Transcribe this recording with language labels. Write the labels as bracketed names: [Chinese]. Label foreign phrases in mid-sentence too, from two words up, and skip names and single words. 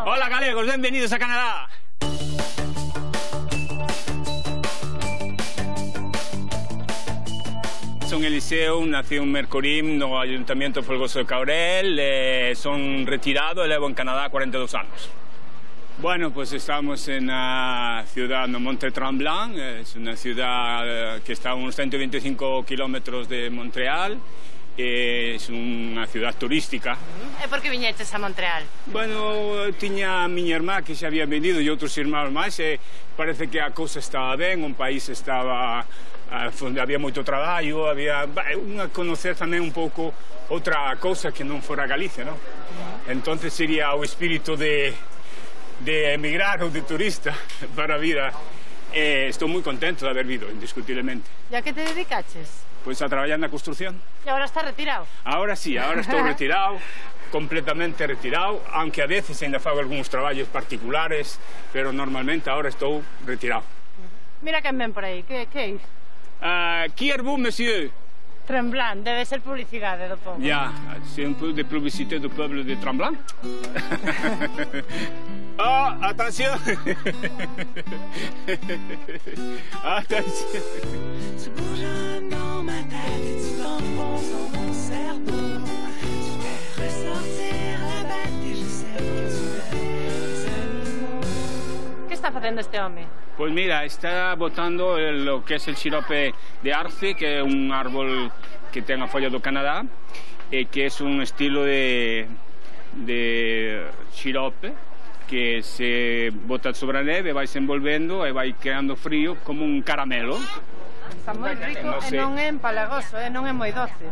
[Galician] Hola galegos, benvenidos a Canadá. Son Eliseo, nací en Mercorim, no Ayuntamiento Folgoso de Courel, son retirado e levo en Canadá 42 anos. [Spanish] Bueno, pues estamos en la ciudad de Mont-Tremblant, es una ciudad que está a unos 125 kilómetros de Montreal, es una ciudad turística. [Galician] E por que viñeches a Montreal? Bueno, tiña a miña irmá que xa había venido e outros irmáns máis, e parece que a cousa estaba ben, o país estaba... había moito traballo, había a conocer tamén un pouco outra cousa que non fora Galicia, non? Entonces sería o espírito de emigrar ou de turista para a vida. Estou moi contento de haber vindo, indiscutiblemente. E a que te dedicaches? Pois a traballar na construcción. E agora estás retirado? Ahora sí, ahora estou retirado, completamente retirado, aunque a veces ainda fago algúns traballos particulares, pero normalmente ahora estou retirado. Mira quen ven por aí, que é? [French] Qui êtes-vous, monsieur? Tremblant, [Galician] debe ser publicidade do povo. [French] Ya, c'est un peu de publicité du peuple de Tremblant. Oh, attention! Attention! Tu bourgeonnes dans ma tête et tu t'enfonces dans mon cerveau. Tu fais ressortir la bête et je sais que tu veux. [Galician] Que está facendo este home? [Spanish] Pues mira, está botando lo que es el sirope de arce, [Galician] que é un árbol que ten a folla do Canadá, e que é un estilo de sirope que se bota sobre a neve, vai se envolvendo e vai creando frío como un caramelo. Está moi rico e non é empalagoso, non é moi doce.